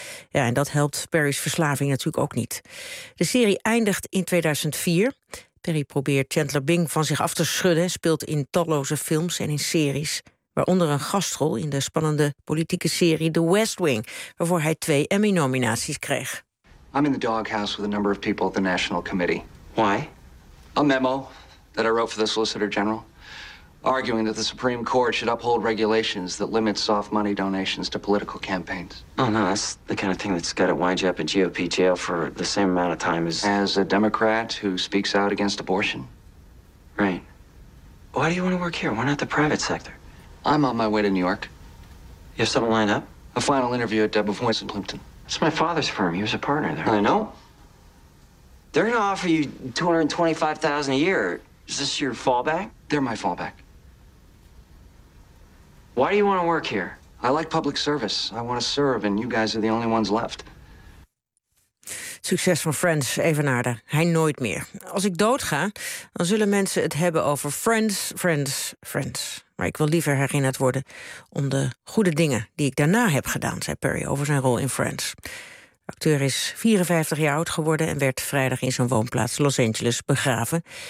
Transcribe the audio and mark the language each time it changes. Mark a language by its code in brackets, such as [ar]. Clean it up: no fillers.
[nl] Ja, en dat helpt Perry's verslaving natuurlijk ook niet. De serie eindigt in 2004. Perry probeert Chandler Bing van zich af te schudden, speelt in talloze films en in series, waaronder een gastrol in de spannende politieke serie The West Wing, waarvoor hij 2 Emmy-nominaties kreeg. [en] I'm in the doghouse with a number of people at the National Committee. Why? A memo that I wrote for the Solicitor General, arguing that the Supreme Court should uphold regulations that limit soft money donations to political campaigns. Oh, no, that's the kind of thing that's got to wind you up in GOP jail for the same amount of time as... As a Democrat who speaks out against abortion? Right. Why do you want to work here? Why not the private sector? I'm on my way to New York. You have something lined up? A final interview at Debra Voice in Plimpton. It's my father's firm. He was a partner there. I know. They're going to offer you $225,000 a year. Is this your fallback? They're my fallback. Why do you want to work here? I like public service. I want to serve, and you guys are the only ones left. [nl] Succes van Friends, evenaarde. Hij nooit meer. Als ik doodga, dan zullen mensen het hebben over Friends, Friends, Friends. Maar ik wil liever herinnerd worden om de goede dingen die ik daarna heb gedaan, zei Perry over zijn rol in Friends. De acteur is 54 jaar oud geworden en werd vrijdag in zijn woonplaats Los Angeles begraven.